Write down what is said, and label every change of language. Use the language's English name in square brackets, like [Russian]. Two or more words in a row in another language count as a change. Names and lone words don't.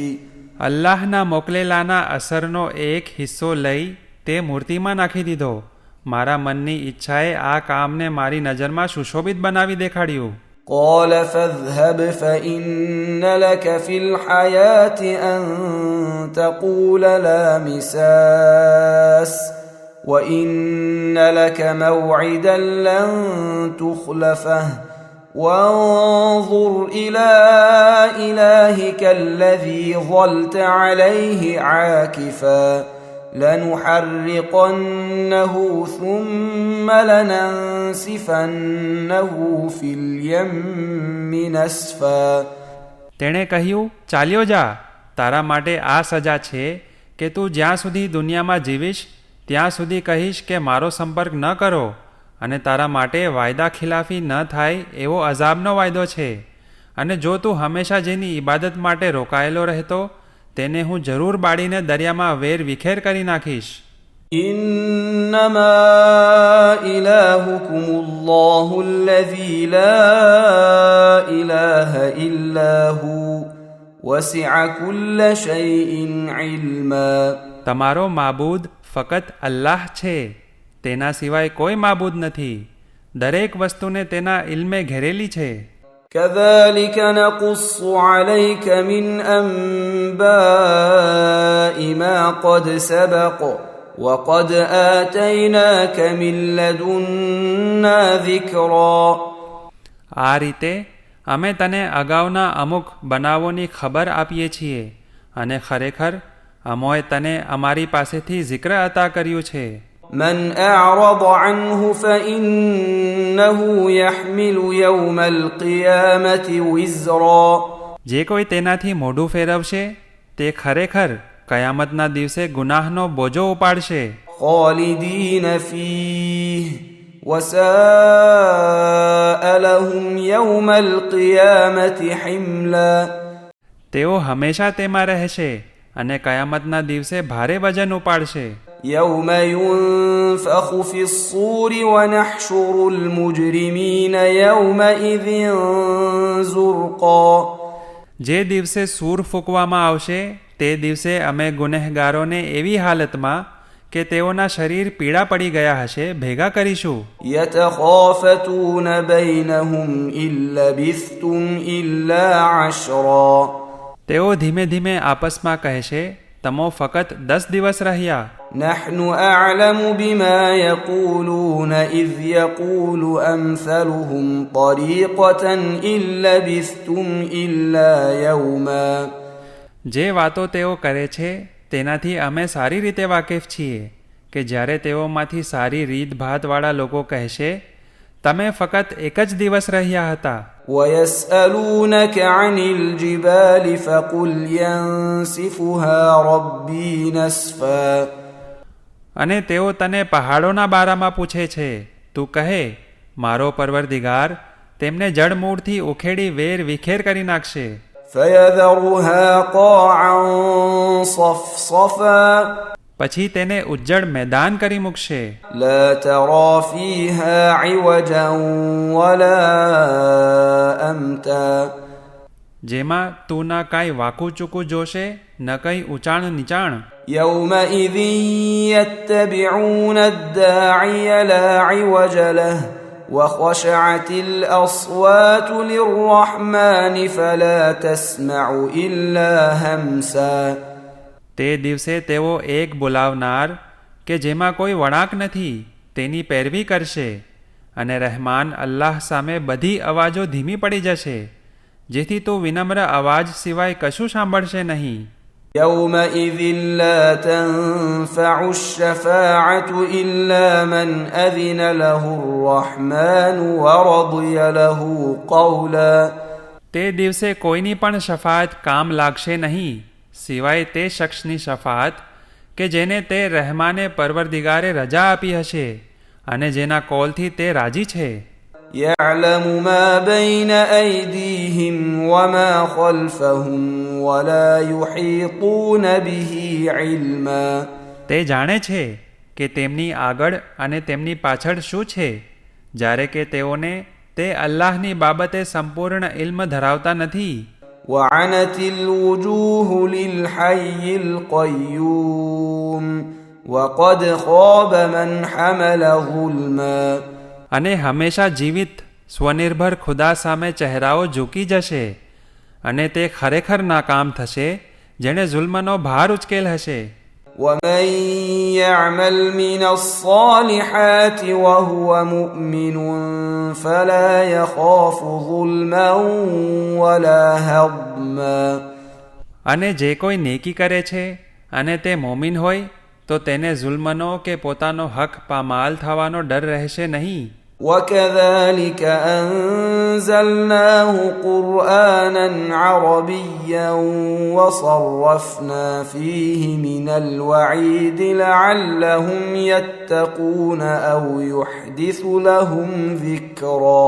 [Gujarati] અલ્લાહના મોકલેલાના અસરનો એક હિસ્સો લઈ તે મૂર્તિમાં નાખી દીધો. મારા મનની ઈચ્છાએ આ કામને મારી નજરમાં સુશોભિત બનાવી દેખાડ્યું. [Arabic] قال فاذهب فإن لك في الحياة أن تقول لا مساس وإن لك موعدا لن تخلفه وانظر إلى إلهك الذي ظلت عليه عاكفا لنحرقنه ثم لننسفنه في اليم نسفا [Gujarati] તેણે કહ્યું, ચાલ્યો જા, તારા માટે આ સજા છે કે તું જ્યાં સુધી દુનિયામાં જીવીશ ત્યાં સુધી કહીશ કે મારો સંપર્ક ન કરો, અને તારા માટે વાયદા ખિલાફી ન થાય એવો અઝાબનો વાયદો છે. અને જો તું હંમેશા જેની ઇબાદત માટે રોકાયેલો રહેતો તેને હું જરૂર બાળીને દરિયામાં વેર વિખેર કરી નાખીશ. [Arabic] إنما إلهكم الله الذي لا إله إلا هو وسع كل شيء علما [Gujarati] તમારો માબૂદ ફકત અલ્લાહ છે, તેના સિવાય કોઈ માબૂદ નથી, દરેક વસ્તુને તેના ઇલ્મે ઘેરેલી છે. [Arabic] كذلك نقص عليك من أنباء ما قد سبق وقد آتيناك من لدنا ذكرا [Gujarati] આ રીતે અમે તને અગાઉના અમુક બનાવોની ખબર આપીએ છીએ, અને ખરેખર અમોએ તને અમારી પાસેથી zikr અતા કર્યું છે. [Arabic] من أعرض عنه فإنه يحمل يوم القيامة وزرا [Gujarati] જે કોઈ તેનાથી મોઢું ફેરવશે તે ખરેખર કયામતના દિવસે ગુનાહનો બોજો ઉપાડશે. [Arabic] خالدين فيه وساء لهم يوم القيامة حملا [Gujarati] તેઓ હંમેશા તેમાં રહેશે અને કયામતના દિવસે ભારે વજન ઉપાડશે. [Arabic] يوم ينفخ في الصور ونحشر المجرمين يومئذ زرقا [Gujarati] જે દિવસે સૂર ફૂંકવામાં આવશે તે દિવસે અમે ગુનેહગારોને એવી હાલતમાં કે તેઓના શરીર પીળા પડી ગયા હશે ભેગા કરીશું. [Arabic] يتخافتون بينهم إن لبثتم إلا عشرا [Gujarati] તેઓ ધીમે ધીમે આપસમાં કહેશે, તમો ફકત 10 દિવસ રહ્યા. [Arabic] نحن أعلم بما يقولون إذ يقول أمثلهم طريقة إن لبثتم إلا يوما [Gujarati] જે વાતો તેઓ કરે છે તેનાથી અમે સારી રીતે વાકેફ છીએ કે જ્યારે તેઓમાંથી સારી રીતભાતવાળા લોકો કહેશે, તમે ફકત એક જ દિવસ રહ્યા હતા. [Arabic] ويسألونك عن الجبال فقل ينسفها ربي نسفا [Gujarati] અને તેઓ તને પહાડોના બારામાં પૂછે છે, તું કહે, મારો પરવરદિગાર તેમને જડમૂળથી ઉખેડી વેર વિખેર કરી નાખશે. [Arabic] فيذرها قاعا صفصفا [Gujarati] પછી તેને ઉજ્જડ મેદાન કરી મૂકશે. [Arabic] لا ترى فيها عوجا ولا أمتا [Gujarati] જેમાં તું ન કાંઈ વાકું ચૂકું જોશે ન કંઈ ઊંચાણ નીચાણ. [Arabic] يومئذ يتبعون الداعي لا عوج له وخشعت الأصوات للرحمن فلا تسمع إلا همسا. [Gujarati] તે દિવસે તેઓ એક બોલાવનાર કે જેમાં કોઈ વળાંક નથી તેની પેરવી કરશે અને રહેમાન અલ્લાહ સામે બધી અવાજો ધીમી પડી જશે જેથી તું વિનમ્ર અવાજ સિવાય કશું સાંભળશે નહીં. [Arabic] يومئذ لا تنفع الشفاعة إلا من أذن له الرحمن ورضي له قولا. [Gujarati] તે દિવસે કોઈની પણ શફાત કામ લાગશે નહીં સિવાય તે શખ્સની શફાત કે જેને તે રહેમાને પરવરદિગારે રજા આપી હશે અને જેના કોલથી તે રાજી છે. [Arabic] يعلم ما بين أيديهم وما خلفهم ولا يحيطون به علما. [Gujarati] તે જાણે છે કે તેમની આગળ અને તેમની પાછળ શું છે જ્યારે કે તેઓને તે અલ્લાહની બાબતે સંપૂર્ણ ઇલ્મ ધરાવતા નથી. [Arabic] وعنت الوجوه للحي القيوم وقد خاب من حمل ظلما. [Gujarati] અને હંમેશા જીવિત સ્વનિર્ભર ખુદા સામે ચહેરાઓ ઝૂકી જશે અને તે ખરેખર નાકામ થશે જેણે જુલ્મનો ભાર ઉચકેલ હશે. [Arabic] ومن يعمل من الصالحات وهو مؤمن فلا يخاف ظلما ولا هضما. [Gujarati] અને જે કોઈ નેકી કરે છે અને તે મોમિન હોય તો તેને જુલ્મનો કે પોતાનો હક પામાલ થવાનો ડર રહેશે નહીં. [Arabic] وكذلك أنزلناه قرآنا عربيا وصرفنا فيه من الوعيد لعلهم يتقون أو يحدث لهم ذكرا.